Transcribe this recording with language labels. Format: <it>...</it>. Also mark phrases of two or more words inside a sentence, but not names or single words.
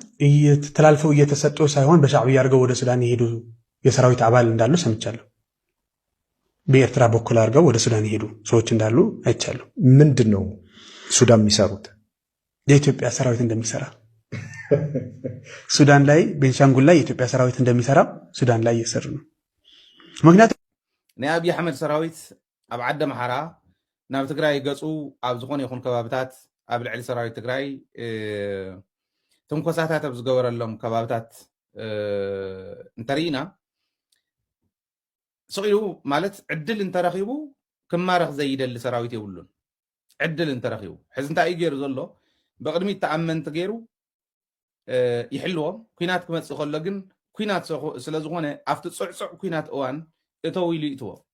<am>ተላልፈው እየተሰጡ ሳይሆን በሻዕቢያ አድርገው ወደ ሱዳን የሄዱ የሰራዊት አባል እንዳሉ ሰምቻለሁ። በኤርትራ በኩል አድርገው ወደ ሱዳን የሄዱ ሰዎች እንዳሉ አይቻለሁ። ምንድነው ሱዳን የሚሰሩት? የኢትዮጵያ ሰራዊት እንደሚሰራ ሱዳን ላይ ቤንሻንጉል ላይ የኢትዮጵያ ሰራዊት እንደሚሰራ ሱዳን ላይ እየሰሩ ነው። ምክንያቱም</am> <ti>ናይ አብይ አሕመድ ሰራዊት ኣብ ዓዲ ኣምሓራ ናብ ትግራይ ገፁ ኣብ ዝኾነ ይኹን ከባብታት ኣብ ልዕሊ ሰራዊት ትግራይ ትንኮሳታት ኣብ ዝገበረሎም ከባብታት እንተሪኢና ስቂሉ ማለት ዕድል እንተረኺቡ ክማረኽ ዘይደሊ ሰራዊት የብሉን። ዕድል እንተረኺቡ ሕዚ እንታይ እዩ ገይሩ ዘሎ ብቅድሚት ተኣመንቲ ገይሩ ይሕልዎም ኩናት ክመፅእ ከሎ ግን ኩናት ስለዝኾነ ኣብቲ ፅዕፅዕ ኩናት እዋን እተው ኢሉ ይእትዎ።</ti>